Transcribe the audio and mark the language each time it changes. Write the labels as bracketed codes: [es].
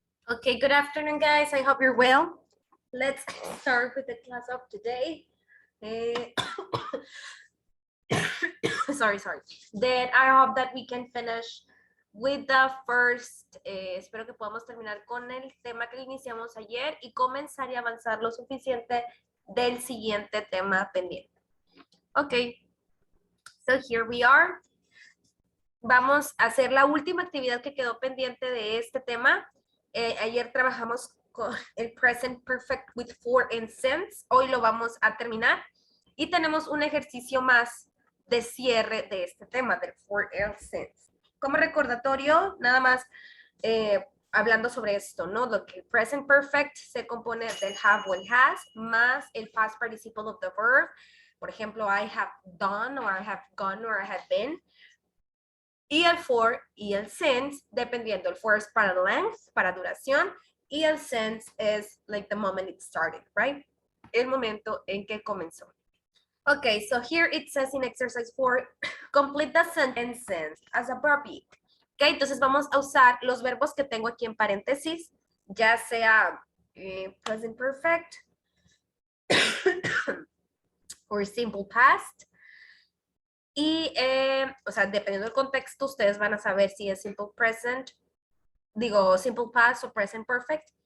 [en] Okay, good afternoon, guys. I hope you're well. Let's start with the class of today. Eh, sorry. Then I hope that we can finish with the first. [es] Espero que podamos terminar con el tema que iniciamos ayer y comenzar y avanzar lo suficiente del siguiente tema pendiente. [en] Okay, so here we are. [es] Vamos a hacer la última actividad que quedó pendiente de este tema. Ayer trabajamos con el [en] present perfect with for and since. [es] Hoy lo vamos a terminar. Y tenemos un ejercicio más de cierre de este tema, del for and since. Como recordatorio, nada más hablando sobre esto, ¿no? Lo que el present perfect se compone del have o el has, más el [en] past participle of the verb. [es] Por ejemplo, [en] I have done, or I have gone, or I have been. [es] Y el for y el since, dependiendo. El for es para length, para duración, y el since es [en] like the moment it started, right? [es] El momento en que comenzó. [en] Okay, so here it says in exercise 4, complete the sentence as a verb. [es] Okay, entonces vamos a usar los verbos que tengo aquí en paréntesis, ya sea [en] present perfect or simple past. [es] Y, o sea, dependiendo del contexto, ustedes van a saber si es simple present, simple past o present perfect.